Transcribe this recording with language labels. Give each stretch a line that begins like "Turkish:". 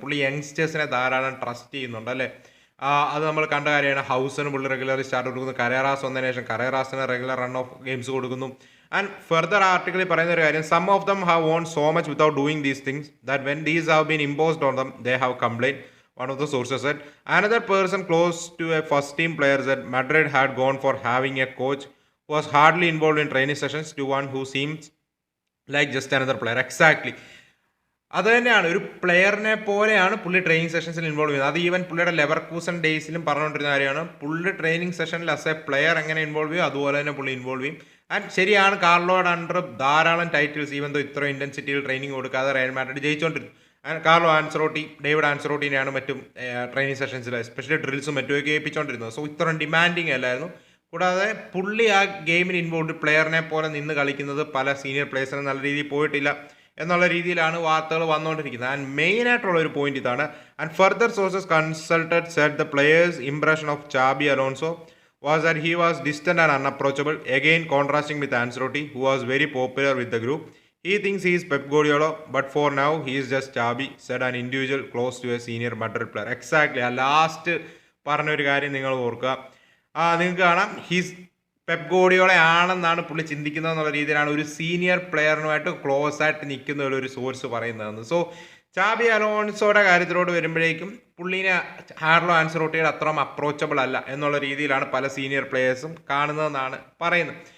Malayalam: പുള്ളി യങ്സ്റ്റേഴ്സിനെ ധാരാളം ട്രസ്റ്റ് ചെയ്യുന്നുണ്ട്, അല്ലേ? അത് നമ്മൾ കണ്ട കാര്യമാണ്. ഹൗസിന് പുള്ളി റെഗുലർ സ്റ്റാർട്ട് കൊടുക്കുന്നു. കരേറാസ് വന്നതിന് ശേഷം കരേറാസിന് റെഗുലർ റൺ ഓഫ് ഗെയിംസ് കൊടുക്കുന്നു.
English: and further
Malayalam: ആർട്ടിക്കിളിൽ പറയുന്ന ഒരു കാര്യം:
English: Some of them have won so much without doing these things that when these have been imposed on them they have complaint. One of the sources said. Another person close to a first team player said Madrid had gone for having a coach who was hardly involved in training sessions to one who seems like just another player. Exactly.
Malayalam: അത് തന്നെയാണ്, ഒരു പ്ലെയറിനെ പോലെയാണ് പുള്ളി training സെഷൻസിൽ involve ചെയ്യുന്നത്. അത് even പുള്ളിയുടെ Leverkusen ഡേയ്സിലും പറഞ്ഞുകൊണ്ടിരുന്ന കാര്യമാണ്. പുള്ളി ട്രെയിനിങ് സെഷനിൽ ആസ് എ പ്ലെയർ എങ്ങനെ ഇൻവോൾവ് ചെയ്യും അതുപോലെ തന്നെ പുള്ളി ഇൻവോൾവ് ചെയ്യും. ആൻഡ് ശരിയാണ്, കാർലോയുടെ അണ്ടർ ധാരാളം ടൈറ്റിൽസ് ഈവൻ ദോ ഇത്ര ഇൻറ്റൻസിറ്റിയിൽ ട്രെയിനിങ് കൊടുക്കാതെ Real Madrid ജയിച്ചുകൊണ്ടിരുന്നു. Carlo Ancelotti, David ആൻസറോട്ടിനെയാണ് മറ്റും ട്രെയിനിങ് സെഷൻസിൽ എസ്പെഷ്യലി ഡ്രിൽസും മറ്റുമൊക്കെ ഏൽപ്പിച്ചുകൊണ്ടിരുന്നത്. സോ ഇത്രയും ഡിമാൻഡിങ് അല്ലായിരുന്നു. കൂടാതെ പുള്ളി ആ ഗെയിമിൽ ഇൻവോൾവ് പ്ലെയറിനെ പോലെ നിന്ന് കളിക്കുന്നത് പല സീനിയർ പ്ലേയേഴ്സിനും നല്ല രീതിയിൽ പോയിട്ടില്ല എന്നുള്ള രീതിയിലാണ് വാർത്തകൾ വന്നുകൊണ്ടിരിക്കുന്നത്.
English: and
Malayalam: മെയിൻ ആയിട്ടുള്ള ഒരു പോയിന്റ് ഇതാണ്:
English: And further sources consulted said the players impression of Xabi Alonso was that he was distant and unapproachable, again contrasting with Ancelotti who was very popular with the group. He thinks he is Pep Guardiola, but for now he is just Xabi, said an individual close to a senior Madrid player. Exactly.
Malayalam: ആ last പറഞ്ഞൊരു കാര്യം നിങ്ങൾ ഓർക്കുക. നിങ്ങൾക്ക് കാണാം, he's Pep ഗോർഡിയോള ആണെന്നാണ് പുള്ളി ചിന്തിക്കുന്നത് എന്നുള്ള രീതിയിലാണ് ഒരു സീനിയർ പ്ലെയറിനുമായിട്ട് ക്ലോസ് ആയിട്ട് നിൽക്കുന്ന ഒരു സോഴ്സ് പറയുന്നതെന്ന്. സോ ചാബി അലോൺസോയുടെ കാര്യത്തിലോട്ട് വരുമ്പോഴേക്കും പുള്ളീനെ കാർലോ ആൻസലോട്ടിയുടെ അത്രയും അപ്രോച്ചബിൾ അല്ല എന്നുള്ള രീതിയിലാണ് പല സീനിയർ പ്ലെയേഴ്സും കാണുന്നതെന്നാണ് പറയുന്നത്.